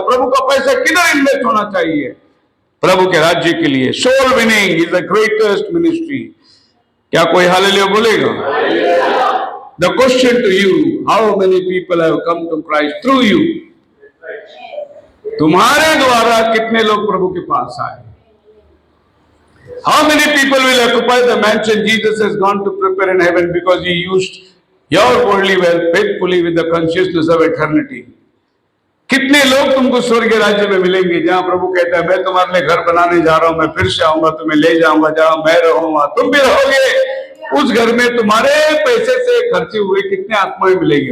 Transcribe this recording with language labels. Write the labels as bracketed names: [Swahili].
[Hindi] प्रभु का पैसा किधर इन्वेस्ट होना चाहिए? प्रभु के राज्य के लिए। [English] Soul winning is the greatest ministry. [Hindi] क्या कोई हालेलुया बोलेगा? [English] The question to you, how many people have come to Christ through you? [Hindi] तुम्हारे द्वारा कितने लोग प्रभु के पास आए? [English] How many people will occupy the mansion Jesus has gone to prepare in heaven because he used your worldly wealth faithfully with the consciousness of eternity? [Hindi] कितने लोग तुमको स्वर्ग राज्य में मिलेंगे जहां प्रभु कहता है मैं तुम्हारे लिए घर बनाने जा रहा हूं, मैं फिर से आऊंगा, तुम्हें ले जाऊंगा, जहां मैं रहूंगा तुम भी रहोगे। उस घर में तुम्हारे पैसे से खर्चे हुए कितने आत्माएं मिलेंगे?